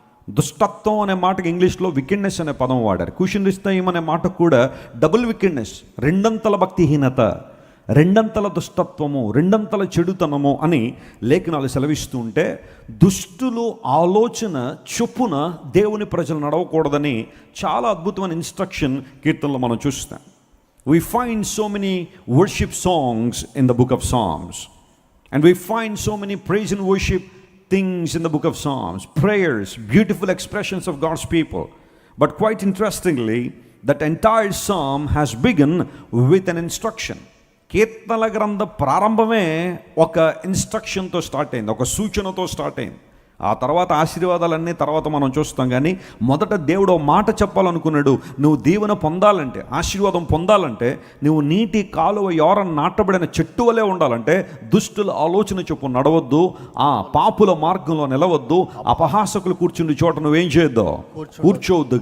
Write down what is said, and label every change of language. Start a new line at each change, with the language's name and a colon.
Telugu: దుష్టత్వం అనే మాటకి ఇంగ్లీష్లో వికెడ్నెస్ అనే పదం వాడారు. కూషన్రిస్తాయిం అనే మాటకు కూడా డబుల్ వికెడ్నెస్, రెండంతల భక్తిహీనత, రెండంతల దుష్టత్వము, రెండంతల చెడుతనము అని లేఖనాలు సెలవిస్తూ ఉంటే, దుష్టులు ఆలోచన చొప్పున దేవుని ప్రజలు నడవకూడదని చాలా అద్భుతమైన ఇన్స్ట్రక్షన్ కీర్తనలో మనం చూస్తాం.
English: We find so many worship songs in the book of Psalms, and we find so many praise and worship things in the book of Psalms, prayers, beautiful expressions of God's people. But quite interestingly, that entire psalm has begun with an instruction.
Telugu: కీర్తనల గ్రంథ ప్రారంభమే ఒక ఇన్స్ట్రక్షన్తో start అయింది, ఒక సూచనతో start అయింది. ఆ తర్వాత ఆశీర్వాదాలన్నీ తర్వాత మనం చూస్తాం. కానీ మొదట దేవుడు మాట చెప్పాలనుకున్నాడు. నువ్వు దీవెన పొందాలంటే, ఆశీర్వాదం పొందాలంటే, నువ్వు నీటి కాలువ యోరన నాటబడిన చెట్టు వలె ఉండాలంటే దుష్టుల ఆలోచన చొప్పున నడవద్దు, ఆ పాపుల మార్గంలో నిలవద్దు, అపహాసకులు కూర్చుండి చోట నువ్వేం చేయొద్దు, కూర్చోవద్దు.